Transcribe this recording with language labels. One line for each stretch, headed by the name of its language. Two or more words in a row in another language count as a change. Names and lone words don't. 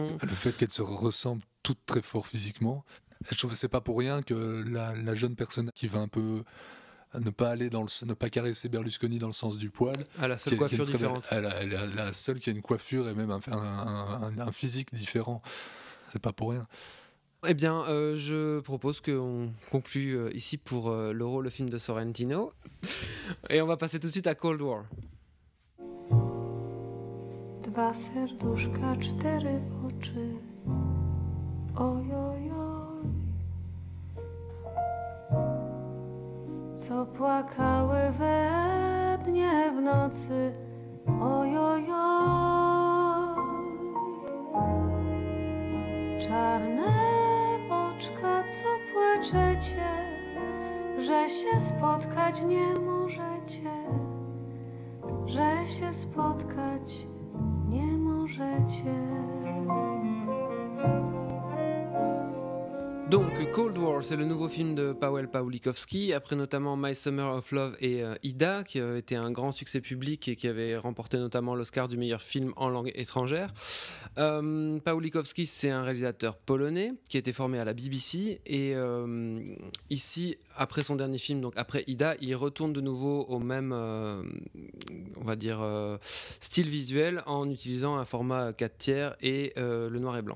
French: Le fait qu'elles se ressemblent toutes très fort physiquement. Je trouve que c'est pas pour rien que la jeune personne qui va un peu ne pas caresser Berlusconi dans le sens du poil. À la seule coiffure différente. La seule qui a une coiffure et même un physique différent. C'est pas pour rien. Eh bien, je propose qu'on conclue ici pour l'Euro, le film de Sorrentino. Et on va passer tout de suite à Cold War.
Polish: Dwa serduszka, 4 oczy. Oj, oj, oj. Co płakały we dnie w nocy. Oj, oj, oj. Czarne oczka, co płaczecie, że się spotkać nie możecie, że się spotkać nie możecie.
French: Donc Cold War, c'est le nouveau film de Pawel Pawlikowski, après notamment My Summer of Love et Ida, qui a été un grand succès public et qui avait remporté notamment l'Oscar du meilleur film en langue étrangère. Pawlikowski, c'est un réalisateur polonais qui a été formé à la BBC et ici, après son dernier film, donc après Ida, il retourne de nouveau au même, on va dire, style visuel en utilisant un format 4/3 et le noir et blanc.